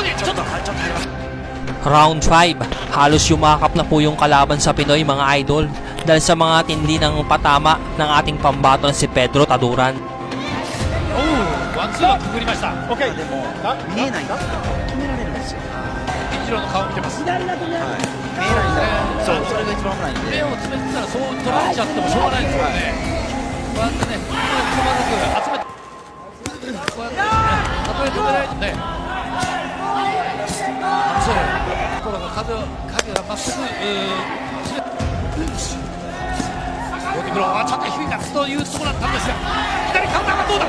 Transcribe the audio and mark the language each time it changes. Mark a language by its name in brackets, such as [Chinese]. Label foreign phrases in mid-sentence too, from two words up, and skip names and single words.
[Filipino] Round 5, halos yumakap na po yung kalaban sa Pinoy mga idol. dahil sa mga tindi ng patama ng ating pambato na si Pedro Taduran. [Japanese] ワンツーはくぐりました。でも見えないんですよ、止められるんですよ、金次郎の顔を見てます。見えないんだよ、そうそれが一番危ないんで、目を詰めてたらそう取られちゃってもしょうがないですからね。こうやってね、細かく集めて、こうやってね、たとえ止められてもね、そう、ところが影が全く、ボディブローはちょっと低いかというところだったんですが、左カウンターがどうだ。